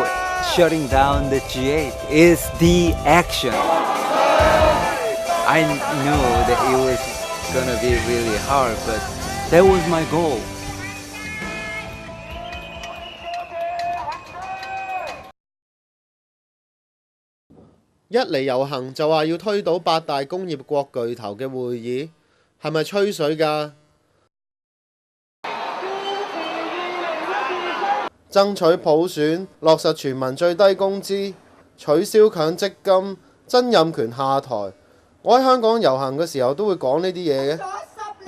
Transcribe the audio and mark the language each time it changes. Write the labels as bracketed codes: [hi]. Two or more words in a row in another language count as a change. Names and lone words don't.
[en] Shutting down the G8 is the action. I knew that it was gonna be really hard, but that was my goal. [yue] 一嚟遊行就話要推倒8大工業國巨頭嘅會議，係咪吹水㗎？爭取普選，落實全民最低工資，取消強積金，曾蔭權下台。我喺香港遊行嘅時候都會講呢啲嘢嘅。